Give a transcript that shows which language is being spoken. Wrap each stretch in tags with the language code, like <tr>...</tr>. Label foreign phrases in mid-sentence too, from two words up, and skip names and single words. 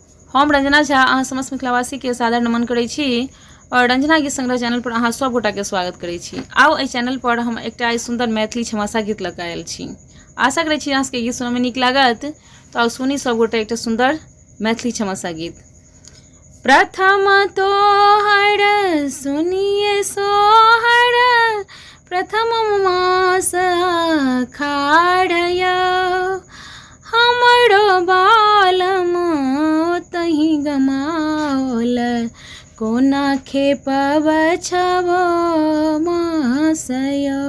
<mai>हम रंजना झा अहाँ समस्त मिथिलावासी के सादर नमन करै छी और रंजना गीत संग्रह चैनल पर अहाँ सब गोटा के स्वागत करै छी। आउ एहि चैनल पर हम एकटा सुंदर मैथिली क्षमासा गीत लऽ कऽ आयल छी। आशा करै छी अहाँ सबके गीत सुनय में नीक लागत। तो आउ सुनी सब गोटा एकटा सुंदर मैथिली क्षमासा गीत। प्रथम तोहर सुनिए सोहर प्रथम मास खाड़य हमरो बालम तही गमाओल कोना खेपब छबो मासय।</mai>